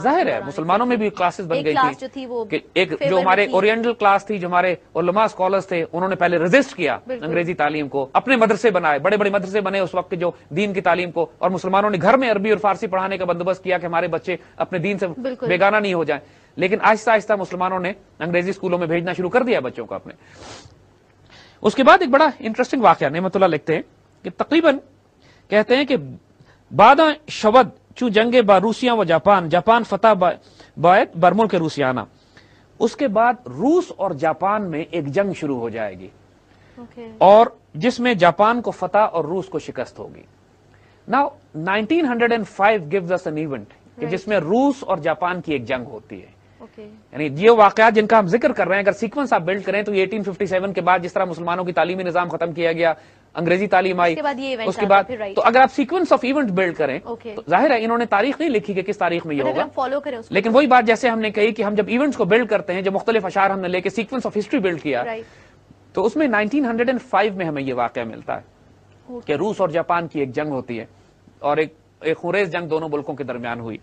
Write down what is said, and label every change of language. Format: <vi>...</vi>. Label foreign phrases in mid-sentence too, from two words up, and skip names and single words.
<ur>ظاہر ہے مسلمانوں میں بھی کلاسز بن گئی تھی کہ ایک جو ہمارے</ur> <en>oriental class</en> <ur>تھی, جو ہمارے علماء اسکالرز تھے, انہوں نے پہلے ریزسٹ کیا انگریزی تعلیم کو, اپنے مدرسے بنائے, بڑے بڑے مدرسے بنے اس وقت جو دین کی تعلیم کو, اور مسلمانوں نے گھر میں عربی اور فارسی پڑھانے کا بندوبست کیا کہ ہمارے بچے اپنے دین سے بیگانہ نہیں ہو جائیں. لیکن آہستہ آہستہ مسلمانوں نے انگریزی اسکولوں میں بھیجنا شروع کر دیا بچوں کو اپنے. اس کے بعد ایک بڑا انٹرسٹنگ واقعہ نعمت اللہ لکھتے ہیں کہ تقریباً کہتے ہیں کہ</ur> <fa>باداں شود چو جنگ با روسیاں و جاپان, جاپان فتح باعت برملک روسیانہ.</fa> <ur>اس کے بعد روس اور جاپان میں ایک جنگ شروع ہو جائے گی, اور جس میں جاپان کو فتح اور روس کو شکست ہوگی.</ur> <en>Now 1905 gives us an event</en> <ur>کہ جس میں روس اور جاپان کی ایک جنگ ہوتی ہے. یعنی یہ واقعات جن کا ہم ذکر کر رہے ہیں, اگر سیکوینس آپ بلڈ کریں تو 1857 کے بعد جس طرح مسلمانوں کی تعلیمی نظام ختم کیا گیا, انگریزی تعلیم آئی, اس کے بعد تو اگر آپ</ur> <en>sequence of event build</en> <ur>کریں تو ظاہر ہے انہوں نے تاریخ نہیں لکھی کہ کس تاریخ میں یہ ہوگا, لیکن وہی بات جیسے ہم نے کہی کہ ہم جب ایونٹس کو بلڈ کرتے ہیں, جب مختلف اشعار ہم نے لے کے</ur> <en>sequence of history build</en> <ur>کیا, تو اس میں 1905 میں ہمیں یہ واقعہ ملتا ہے کہ روس اور جاپان کی ایک جنگ ہوتی ہے, اور ایک خونریز جنگ دونوں ملکوں کے درمیان ہوئی.</ur>